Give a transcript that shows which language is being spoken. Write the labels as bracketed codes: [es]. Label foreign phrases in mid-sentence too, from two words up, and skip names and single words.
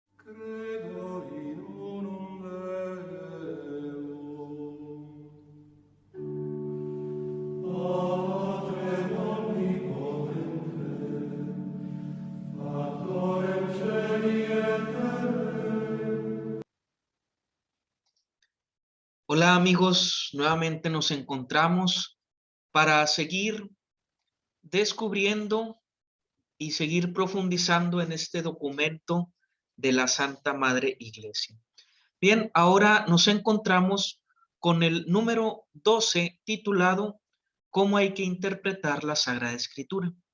[la] Credo in unum Deum, Patrem omnipotente, Factorem caeli et terrae. [es] Hola amigos, nuevamente nos encontramos para seguir descubriendo y seguir profundizando en este documento de la Santa Madre Iglesia. Bien, ahora nos encontramos con el número 12 titulado ¿Cómo hay que interpretar la Sagrada Escritura?